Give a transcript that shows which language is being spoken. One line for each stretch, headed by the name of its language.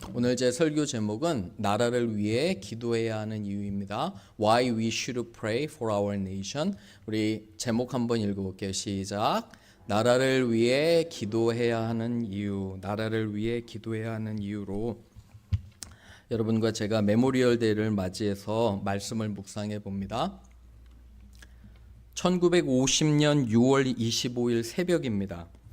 Korean: 오늘 제 설교 제목은 나라를 위해 기도해야 하는 이유입니다.
English: Why we should pray for our nation.
Korean: 우리 제목 한번 읽어볼게요. 시작. 나라를 위해 기도해야 하는 이유. 나라를 위해 기도해야 하는 이유로 여러분과 제가 메모리얼 데이를 맞이해서 말씀을 묵상해 봅니다. 1950년 6월 25일 새벽입니다.